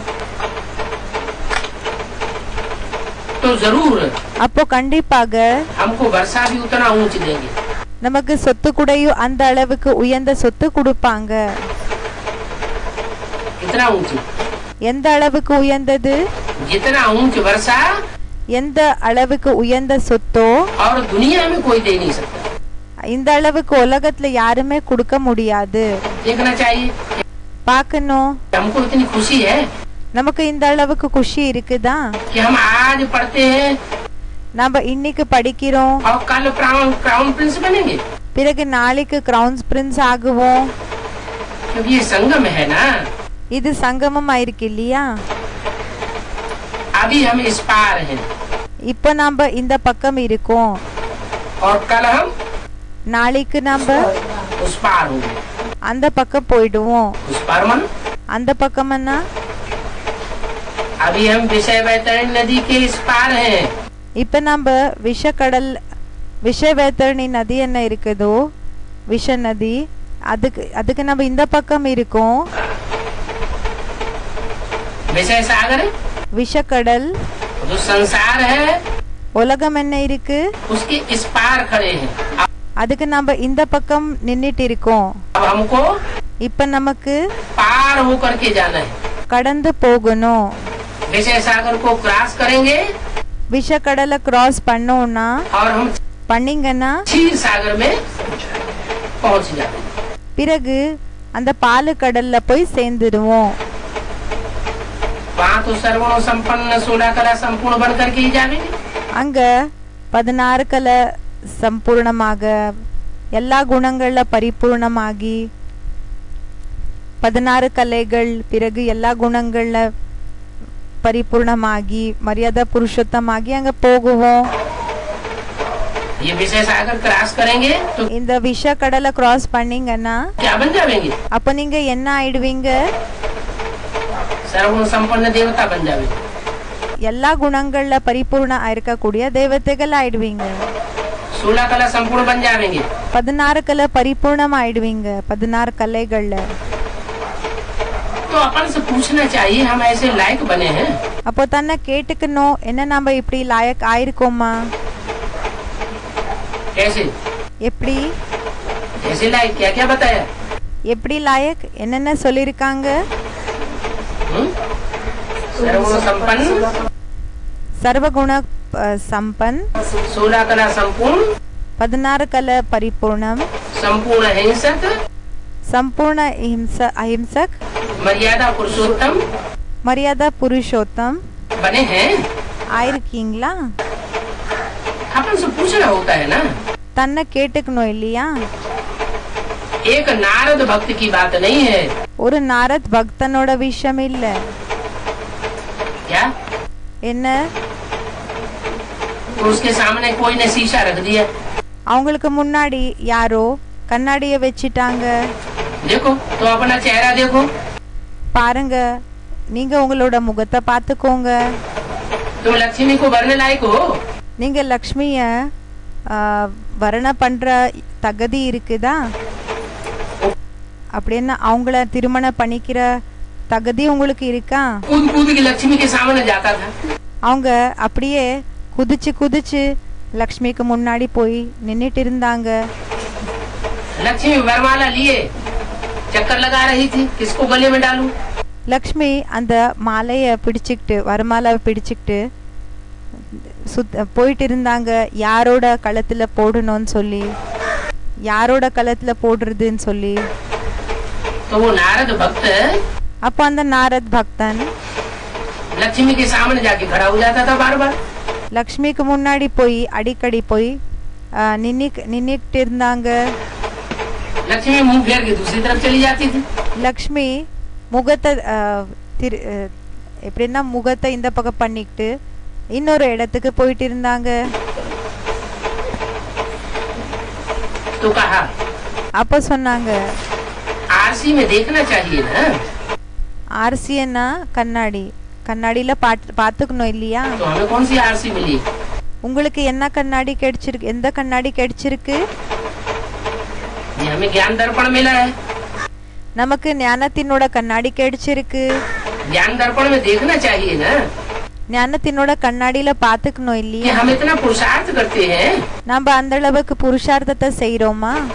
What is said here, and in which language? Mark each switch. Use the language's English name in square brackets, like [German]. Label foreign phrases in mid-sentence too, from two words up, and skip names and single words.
[Hindi] तो जरूर [Tamil] அப்போ கண்டிப்பாக [Hindi] हमको वर्षा भी उतना ऊंच देंगे। [Tamil] நமக்கு சொத்து கூடயும் அந்த அளவுக்கு உயர்ந்த சொத்து கொடுப்பாங்க. [Hindi] इतना ऊंची, [Tamil] எந்த அளவுக்கு உயர்ந்தது? [Hindi] जितना ऊंच वर्षा [Tamil] எந்த அளவுக்கு உயர்ந்த சொத்தோ [Hindi] और दुनिया में कोई दे नहीं सकता। [Tamil] இந்த அளவுக்கு உலகத்துல யாருமே கொடுக்க முடியாது. [Hindi] देखना चाहिए, [Tamil] பார்க்கணும், [Hindi] हमको इतनी खुशी है [Tamil] நமக்கு இந்த அளவுக்கு குஷி இருக்குதா? [Hindi] कि हम आज पढ़ते हैं [Tamil] நம்ம இன்னைக்கு படிக்கிறோம், [Hindi] और कल [English] crown prince [Hindi] बनेंगे। [Tamil] பிறகு நாளைக்கு [English] crowns prince [Tamil] ஆகுவோம். [Hindi] क्योंकि ये संगम है ना, [Tamil] இது சங்கமம் ஆயிருக்கு இல்லையா? [Hindi] अभी हम इस पार हैं [Tamil] இப்போ நம்ம இந்த பக்கம் இருக்கோம், [Hindi] और कल हम [Tamil] நாளைக்கு நம்ம [Hindi] उस पार होंगे। [Tamil] அந்த பக்கம் போயிடுவோம். [Hindi] उस पार मन, [Tamil] அந்த பக்கம்னா [Hindi] अभी हम विषय वैतरणी नदी के इस पार हैं। [Tamil] இப்ப நம்ம விஷவேத்தரணி நதி என்ன இருக்குதோ, விஷ நதி, அதுக்கு நம்ம இந்த பக்கம் இருக்கோம். [Hindi] विषय सागर, [Tamil] விஷக்கடல், [Hindi] जो संसार है [Tamil] உலகம் என்ன இருக்கு, [Hindi] उसके इस पार खड़े हैं। [Tamil] அதுக்கு நம்ம இந்த பக்கம் நின்னுட்டு இருக்கோம். [Hindi] अब हमको [Tamil] இப்ப நமக்கு [Hindi] पार होकर के जाना है। [Tamil] கடந்து போகணும். [Hindi] विषय सागर को क्रॉस करेंगे [Tamil] விஷக்கடலை கிராஸ் பண்ணோம்னா [Hindi] और हम [Tamil] பண்ணீங்கன்னா [Hindi] क्षीर सागर में पहुंच जाते हैं। [Tamil] பிறகு அந்த பாலு கடல்ல போய் சேர்ந்துடுவோம். [Hindi] वहाँ तो सर्वणो संपन्न 16 कला संपूर्ण बन करके ही जाएंगे। [Tamil] அங்க 16 கலை சம்பூர்ணமாக எல்லா குணங்கள்ல பரிபூர்ணமாகி 16 கலைகள், பிறகு எல்லா குணங்கள்ல பரிபூர்ணமாகி மரியாதை புருஷோத்தமாகி அங்க போகுவோம். [Hindi] ये विषय सागर क्रॉस करेंगे तो [Tamil] இந்த விஷ கடலை கிராஸ் பண்ணீங்கன்னா [Hindi] क्या बन जाएंगे? [Tamil] அப்ப நீங்க என்ன ஆயிடுவீங்க? [Hindi] सर्वगुण संपन्न देवता बन जाएंगे। [Tamil] எல்லா குணங்கள்ல பரிபூர்ண இருக்கக்கூடிய தேவதைகள் ஆயிடுவீங்க। [Hindi] 16 कला संपूर्ण बन जाएंगे। [Tamil] 16 கலை பரிபூர்ணம் ஆயிடுவீங்க। 16 கலைகள்ல [Hindi] तो अपन से पूछना चाहिए हम ऐसे लायक बने हैं? [Tamil] அப்போ தன்னை கேட்டுக்கணும், என்ன நம்ம இப்படி லாயக் ஆயிருக்கோமா? [Hindi] कैसे [Tamil] எப்படி [Hindi] कैसे लायक क्या क्या बताया? [Tamil] எப்படி லாயக் என்னென்ன சொல்லியிருக்காங்க? [Hindi] सर्वगुण संपन्न, [Tamil] சர்வகுண சம்பன், [Hindi] 16 कला संपूर्ण, [Tamil] 16 கலை பரிபூர்ணம், [Hindi] संपूर्ण अहिंसक, संपूर्ण अहिंसक, मर्यादा पुरुषोत्तम मर्यादा पुरुषोत्तम बने हैं। [Tamil] ஆயிருக்கீங்களா? [Hindi] अपन से पूछना होता है ना। [Tamil] தன்னை கேட்டுக்கணும் இல்லையா? [Hindi] एक नारद भक्त की बात नहीं है। [Tamil] ஒரு நாரத் பக்தனோட விஷயம் இல்ல। [Hindi] क्या? [Tamil] என்ன? [Hindi] तो उसके सामने कोई ने शीशा रख दिया। [Tamil] அவங்களுக்கு முன்னாடி யாரோ கண்ணாடிய வச்சிட்டாங்க। [Hindi] देखो तो अपना चेहरा देखो। [Tamil] பாருங்க, நீங்க உங்களோட முகத்தை பார்த்துக்கோங்க। [Hindi] तुम लक्ष्मी को वरने लायक हो। [Tamil] நீங்க லக்ஷ்மிய வர்ண பண்ற தகுதி இருக்குதா? அப்படின்னா அவங்கள திருமணம் பண்ணிக்கிற தகுதி உங்களுக்கு இருக்கா? [Hindi] कूद कूद के लक्ष्मी के सामने जाता था। [Tamil] அவங்க அப்படியே குதிச்சு குதிச்சு லக்ஷ்மிக்கு முன்னாடி போய் நின்னுட்டு இருந்தாங்க। [Hindi] लक्ष्मी वरमाला लिए चक्कर लगा रही थी, किसको गले में डालूं? [Tamil] லக்ஷ்மி அந்த மாலைய பிடிச்சுக்கிட்டு வரமாலை பிடிச்சுக்கிட்டு போயிட்டு இருந்தாங்க, யாரோட கழுத்துல போடணும்னு சொல்லி, யாரோட கழுத்துல போடுறதுன்னு சொல்லி। [Hindi] तो वो नारद भक्त [Tamil] அப்ப அந்த நாரத் பக்தன் [Hindi] लक्ष्मी के सामने जाके खड़ा हो जाता था बार बार। [Tamil] லக்ஷ்மிக்கு முன்னாடி போய் அடிக்கடி போய் நின்னுக்கிட்டு இருந்தாங்க। [Hindi] लक्ष्मी मुंह फेर के दूसरी तरफ चली जाती थी। [Tamil] லக்ஷ்மி முகத்தை எப்படின்னா முகத்தை இந்த பக்கம் பண்ணிக்கிட்டு இன்னொரு இடத்துக்கு போயிட்டு இருந்தாங்க। [Hindi] तो कहा [Tamil] அப்ப சொன்னாங்க, [Hindi] आरसी में देखना चाहिए ना। [Tamil] ஆர்சியன்னா கண்ணாடி, கண்ணாடியில பாத்துக்கணும் இல்லையா? [Hindi] तो हमें कौन सी आरसी मिली? [Tamil] உங்களுக்கு என்ன கண்ணாடி கிடைச்சிருக்கு? எந்த கண்ணாடி கிடைச்சிருக்கு? [Hindi] ये हमें ज्ञान दर्पण मिला है। [Tamil] நமக்கு ஞானத்தினோட கண்ணாடி கிடைச்சிருக்கு। [Hindi] ज्ञान दर्पण में देखना चाहिए ना। [Tamil] ஞானத்தினோட கண்ணாடியில பாத்துக்கணும் [Hindi] कि [Tamil] இல்லையா? [Hindi] हम इतना पुरुषार्थ करते हैं। [Tamil] நம்ம அந்த அளவுக்கு புருஷார்த்தத்தை செய்யறோமா?